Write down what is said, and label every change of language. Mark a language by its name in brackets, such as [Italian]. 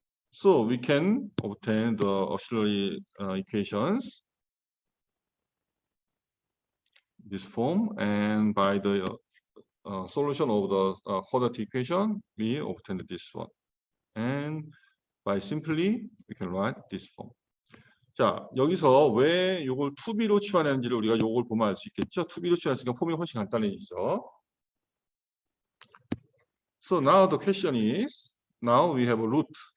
[English] So we can obtain the auxiliary equations, this form, and by the solution of the quadratic equation, we obtain this one. And by simply, we can write this form. [Korean] 자, 여기서 왜 이걸 2B로 치환했는지를 우리가 이걸 보면 알 수 있겠죠. 2B로 치환했으니까 폼이 훨씬 간단해지죠. [English] So now the question is, now we have a root.